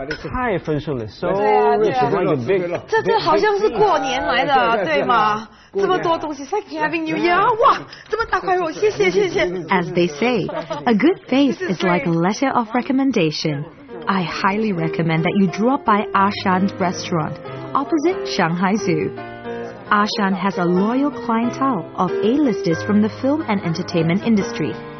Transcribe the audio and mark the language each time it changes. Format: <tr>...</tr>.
<zh>太丰盛了</zh> <en>，so rich, like a big.</en> <zh>这好像是过年来的，对吗？这么多东西</zh> <en>，It's like having New Year.</en> <zh>哇，这么大块肉，谢谢谢谢。</zh> <en>As they say, a good face is like a letter of recommendation. I highly recommend that you drop by Ashan's restaurant, opposite Shanghai Zoo. Ashan has a loyal clientele of A-listers from the film and entertainment industry.</en>